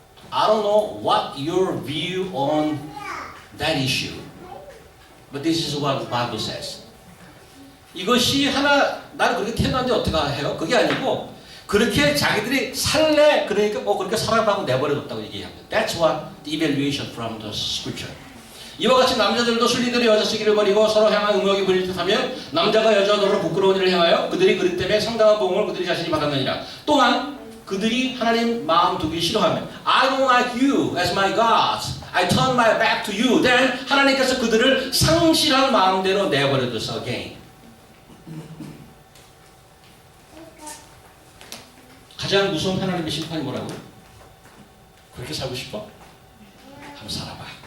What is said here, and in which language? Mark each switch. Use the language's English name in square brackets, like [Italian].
[English] I don't know what your view on that issue, but this is what the Bible says. [Korean] 이것이 나는 그렇게 태어났는데 어떻게 해요? 그게 아니고 그렇게 자기들이 살래 그러니까 그렇게 살아라고 내버려뒀다고 얘기합니다. [English] That's what the evaluation from the scripture. [Korean] 이와 같이 남자들도 순리대로 여자 쓰기를 버리고 서로 향한 음욕이 부릴 듯하며 남자가 여자더러 부끄러운 일을 행하여 그들이 그릇 때문에 상당한 보응을 그들이 자신이 받았느니라. 또한 그들이 하나님 마음 두기 싫어하며 [English] I don't like you as my God. I turn my back to you. [Korean] Then 하나님께서 그들을 상실한 마음대로 내버려둬서 again. 가장 무서운 하나님의 심판이 뭐라고요? 그렇게 살고 싶어? 한번 살아봐.